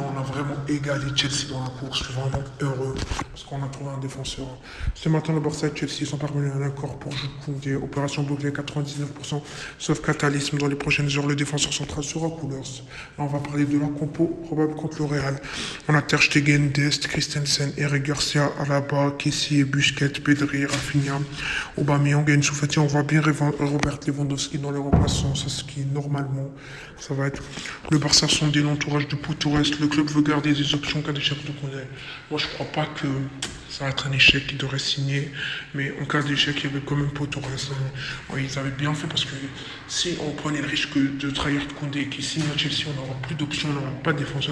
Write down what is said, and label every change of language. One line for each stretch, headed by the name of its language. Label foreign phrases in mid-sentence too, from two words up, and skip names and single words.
French: On a vraiment égalé Chelsea dans la course. Je suis vraiment heureux parce qu'on a trouvé un défenseur. Ce matin, le Barça et Chelsea sont parvenus à un accord pour Jules Koundé. Opération bouclée à 99%, sauf catalysme. Dans les prochaines heures, le défenseur central sera couleur. Là, on va parler de la compo probable contre le Real. On a Ter Stegen, Dest, Christensen, Eric Garcia, Alaba, Kessie, Busquets, Pedri, Rafinha, Aubameyang et Ansu Fati. On voit bien Robert Lewandowski dans les remplaçants. C'est ce qui, normalement, ça va être le Barça sondé l'entourage du pour tout reste, le club veut garder des options cas d'échec de Koundé. Moi, je crois pas que ça va être un échec qu'il devrait signer, mais en cas d'échec, il y avait quand même pour tout reste. Ouais, ils avaient bien fait parce que si on prenait le risque de trahir Koundé qui signe à Chelsea, on n'aura plus d'options, on n'aura pas de défenseur.